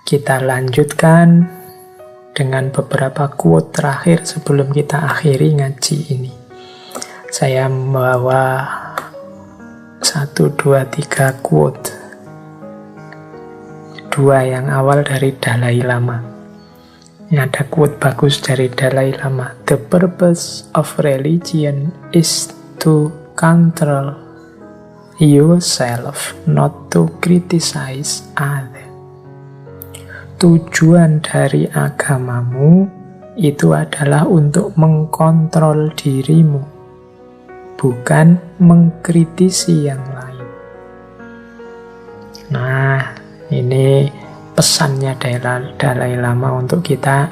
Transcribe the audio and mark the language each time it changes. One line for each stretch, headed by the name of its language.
Indonesian: Kita lanjutkan dengan beberapa quote terakhir sebelum kita akhiri ngaji ini. Saya membawa 1, 2, 3 quote. 2 yang awal dari Dalai Lama. Ini ada quote bagus dari Dalai Lama.
English: The purpose of religion is to control yourself, not to criticize others.
Indonesian: Tujuan dari agamamu itu adalah untuk mengkontrol dirimu, bukan mengkritisi yang lain. Nah, ini pesannya Dalai Lama untuk kita.